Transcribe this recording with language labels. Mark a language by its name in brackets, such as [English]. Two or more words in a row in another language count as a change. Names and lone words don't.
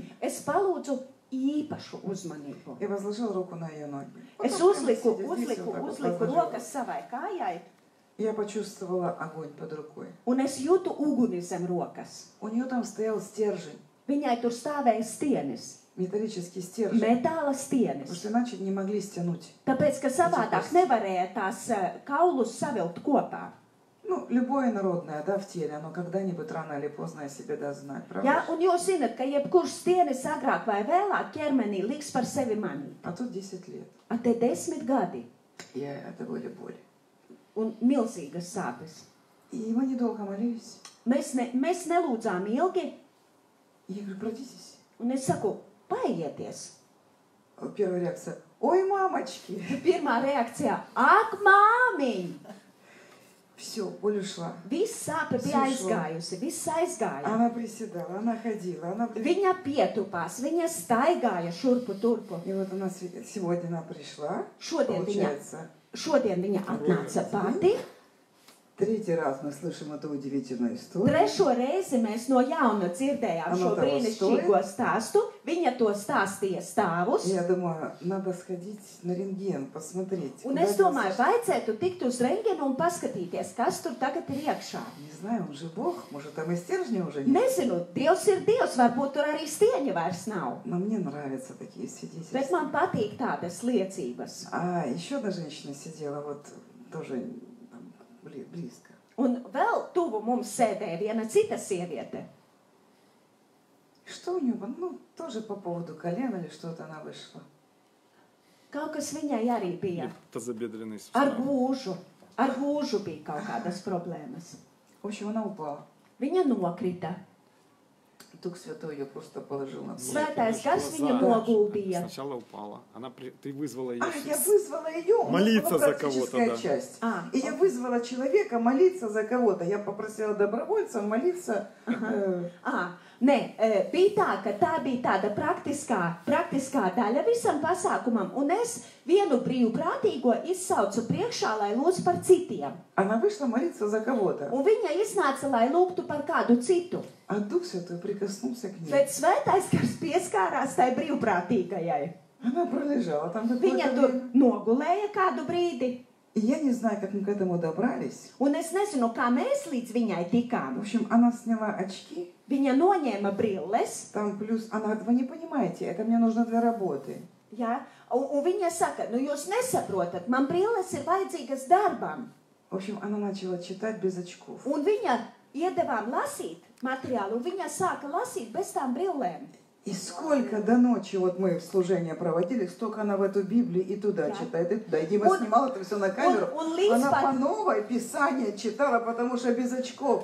[Latvian] Es palūdzu īpašu uzmanību. [Russian] Я возложила руку на ее ноги. [Latvian] Es [Russian] Потом прямо [Latvian] uzliku, [Russian] сидя здесь, вот так вот [Latvian] uzliku [Russian] возложила. [Latvian] rokas savai kājai, [Russian] Я почувствовала огонь под рукой. [Latvian] un es jūtu uguni zem rokas. [Russian] У нее там стоял стержень, [Latvian] Viņai tur stāvēja stienis, [Russian] металлический стержень. [Latvian] metāla [Russian] Потому [Latvian] stienis. [Russian] что иначе не могли стянуть. [Latvian] Tāpēc, ka savādāk nevarēja tās kaulus savilkt kopā. [Russian] Ну, любое народное, да, в теле, оно когда-нибудь рано или поздно о себе даст знать, правда? [Latvian] Ja, un jūs zinat, ka jebkurš stienis agrāk vai vēlāk ķermenī liks par sevi manīt. [Russian] А тут 10 лет. [Latvian] A te 10 gadi [Russian] Это были боли. [Latvian] un milzīgas sāpes. [Russian] И мы недолго молились. [Latvian] Mēs nelūdzām ilgi, [Russian] И я говорю, пройдитесь. [Latvian] un es saku, paieties. [Russian] Первая реакция. Ой, мамочки. [Latvian] Pirmā reakcija - ak, māmiņ! [Russian] Все, боль ушла. [Latvian] Viss sāpe bija aizgājusi, viss aizgāja. [Russian] Она приседала, она ходила, она... [Latvian] Viņa pietupās, viņa staigāja šurpu turpu. [Russian] И вот она сегодня она пришла, [Latvian] Šodien [Russian] получается. [Latvian] viņa atnāca pati. [Russian] Третий раз мы слышим эту удивительную историю. [Latvian] Trešo reizi mēs no jauna dzirdējām šo brīnišķīgo stāstu. Viņa to stāstīja stāvus. [Russian] Я думаю, надо сходить на рентген, посмотреть. [Latvian] Un es domāju, vajadzētu tikt uz rentgenu un paskatīties, kas tur tagad ir iekšā. [Russian] Не знаю, он же Бог, может там и стержня уже нет. [Latvian] Nezinu, Dievs ir Dievs, varbūt tur arī stieņa vairs nav. [Russian] Но мне нравятся такие [Latvian] Bet [Russian] свидетельства. [Latvian] man patīk tādas liecības. [Russian] А еще одна женщина сидела вот тоже там, близко. [Latvian] Un vēl tuvu mums sēdēja viena cita sieviete. [Russian] Что у нее было? Ну, тоже по поводу колена или что-то она вышла. [Latvian] Kaut kas viņai arī bija. [Russian] Тазобедренный [Latvian] Ar [Russian] сустав. [Latvian] gūžu bija kaut kādas problēmas. [Russian] В общем, она упала. [Latvian] Viņa nokrita. [Russian] Дух Святой ее просто положил на пол. [Latvian] Svētais gars viņu noguldīja. [Russian] Сначала упала. Ты вызвала ее. Я вызвала ее. Молиться вот за практическая кого-то, да. часть. А. И я вызвала человека молиться за кого-то. Я попросила добровольца молиться. [Latvian] Nē, bija tā, ka tā bija tāda praktiskā daļa visam pasākumam, un es vienu brīvprātīgo izsaucu priekšā, lai lūdzu par citiem. [Russian] Она вышла молиться за кого-то. [Latvian] Un viņa iznāca, lai lūgtu par kādu citu. [Russian] А Дух Святой прикоснулся к ней. [Latvian] Bet svētais gars pieskārās tai brīvprātīgajai. [Russian] Она пролежала там [Latvian] Viņa [Russian] какое-то [Latvian] tur [Russian] время. [Latvian] nogulēja kādu brīdi, [Russian] И я не знаю, как мы к этому добрались. [Latvian] un es nezinu, kā mēs līdz viņai [Russian] В [Latvian] tikām. [Russian] общем, она сняла очки. [Latvian] Viņa noņēma brilles, [Russian] Там плюс... Она говорит, вы не понимаете, это мне нужно для работы. [Latvian] ja, un viņa saka, nu jūs nesaprotat, man brilles ir vajadzīgas darbam. [Russian] В общем, она начала читать без очков. [Latvian] Un viņa iedevām lasīt materiālu, un viņa sāka lasīt bez tām brillēm. [Russian] И сколько до ночи вот мы в служение проводили, столько она в эту Библию и туда Да. читает, и туда. И Дима снимал это все на камеру. [Latvian] он līdz [Russian] Она pat- по новой Писание читала, потому что без очков.